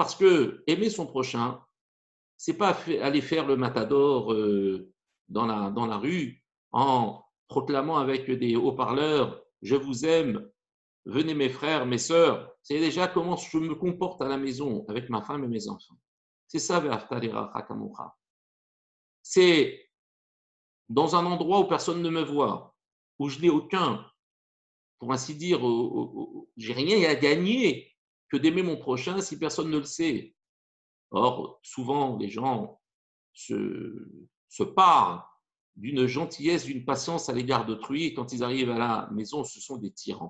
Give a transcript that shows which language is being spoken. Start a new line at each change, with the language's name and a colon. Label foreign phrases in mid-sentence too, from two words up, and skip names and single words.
French: Parce que aimer son prochain, c'est pas aller faire le matador dans la rue en proclamant avec des haut-parleurs je vous aime, venez mes frères, mes sœurs. C'est déjà comment je me comporte à la maison avec ma femme et mes enfants. C'est ça,
Hebrew: ואהבת לרעך כמוך.
French: C'est dans un endroit où personne ne me voit, où je n'ai aucun, pour ainsi dire, j'ai rien à gagner que d'aimer mon prochain si personne ne le sait. Or, souvent, les gens se parent d'une gentillesse, d'une patience à l'égard d'autrui, et quand ils arrivent à la maison, ce sont des tyrans.